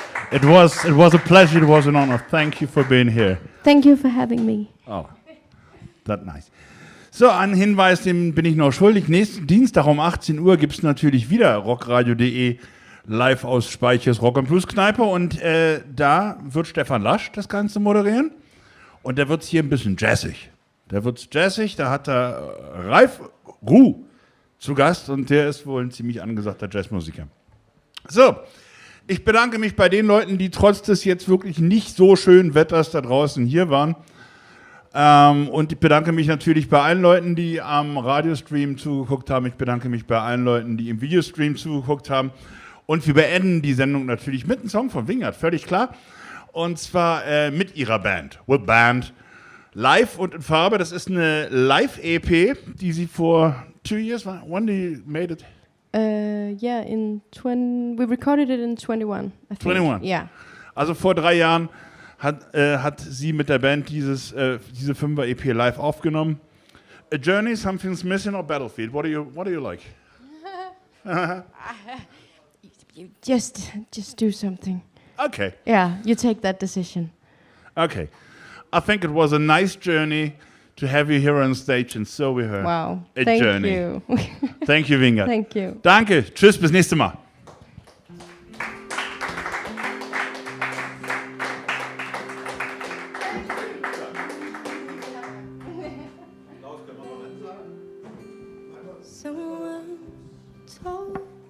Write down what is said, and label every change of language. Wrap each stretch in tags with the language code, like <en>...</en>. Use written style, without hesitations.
<en>It was a pleasure, it was an honor. Thank you for being here. Thank you for having me. Oh, that's nice.</en> <de>So, einen Hinweis, den bin ich noch schuldig. Nächsten Dienstag um 18 Uhr gibt es natürlich wieder rockradio.de live aus Speiches Rock und Blueskneipe. Und da wird Stefan Lasch das Ganze moderieren. Und da wird es hier ein bisschen jazzig. Da hat er Ralf Ruh zu Gast und der ist wohl ein ziemlich angesagter Jazzmusiker. So, ich bedanke mich bei den Leuten, die trotz des jetzt wirklich nicht so schönen Wetters da draußen hier waren. Und ich bedanke mich natürlich bei allen Leuten, die am Radiostream zugeguckt haben. Ich bedanke mich bei allen Leuten, die im Videostream zugeguckt haben. Und wir beenden die Sendung natürlich mit einem Song von Vingard, völlig klar. Und zwar mit ihrer Band, With Band, live und in Farbe. Das ist eine Live-EP, die sie vor 2</de> <en>years, when they made it? Yeah, we recorded it in 21, I think. 21? Yeah.</en> <de>Also vor 3 Jahren hat sie mit der Band diese 5er-EP live aufgenommen.</de> <en>A Journey, Something's Missing or Battlefield? What do you like? Just do something. Okay. Yeah, you take that decision. Okay. I think it was a nice journey to have you here on stage, and so we heard Wow. a Thank journey. you. Thank you, Vingard. Thank you.</en> <de>Danke. Tschüss, bis nächstes Mal.</de> <en>Someone told me</en>